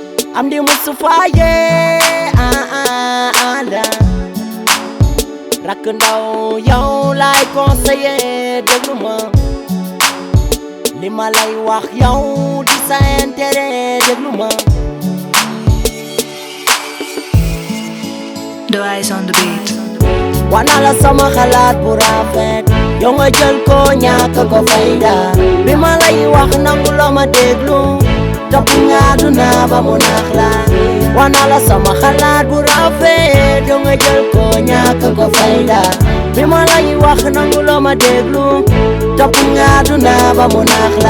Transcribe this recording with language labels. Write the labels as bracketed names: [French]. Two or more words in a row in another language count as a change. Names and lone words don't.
[Wolof] Amdy Moustapha la rakk ndaw yow laay conseiller déglu ma li ma lay wax yow di sa intérêt déglu ma. [English] Dawise on the beat. [Wolof] Wana la sama xalaat bu rafet yow nga jël ko ñàkk ko fayda bi ma lay wax nangu loo ma déglu topp nga duna ba mu nax la. Wana la sama xalaat bu rafet yow nga jël ko ñàkk ko fayda bi ma lay wax nangu loo ma déglu topp nga duna ba mu nax la.